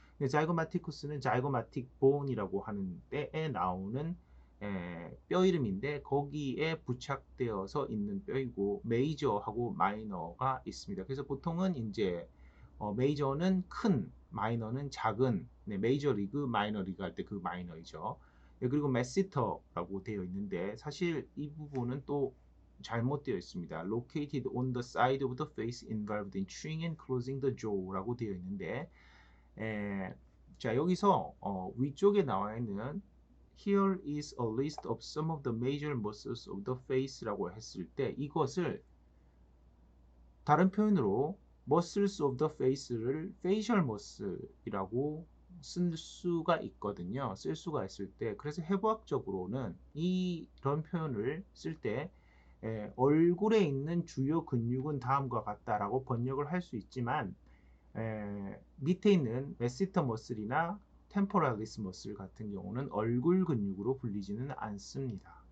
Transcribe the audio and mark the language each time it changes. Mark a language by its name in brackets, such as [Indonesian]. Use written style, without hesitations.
[Korean] 자이고마티쿠스는 자이고마틱 본이라고 하는 때에 나오는 뼈 이름인데, 거기에 부착되어서 있는 뼈이고 메이저하고 마이너가 있습니다. 그래서 보통은 이제 메이저는 큰, 마이너는 작은, 메이저 리그, 마이너 리그 할 때 그 마이너이죠. 그리고 메시터라고 되어 있는데, 사실 이 부분은 또 잘못되어 있습니다. [English] Located on the side of the face involved in chewing and closing the jaw [Korean] 라고 되어 있는데, 자, 여기서 위쪽에 나와 있는 [English] Here is a list of some of the major muscles of the face [Korean] 라고 했을 때, 이것을 다른 표현으로 [English] muscles of the face를 facial muscle [Korean] 이라고 쓸 수가 있거든요. 쓸 수가 있을 때, 그래서 해부학적으로는 이런 표현을 쓸 때 얼굴에 있는 주요 근육은 다음과 같다라고 번역을 할 수 있지만, 밑에 있는 메시터 머슬이나 템포랄리스 머슬 같은 경우는 얼굴 근육으로 불리지는 않습니다.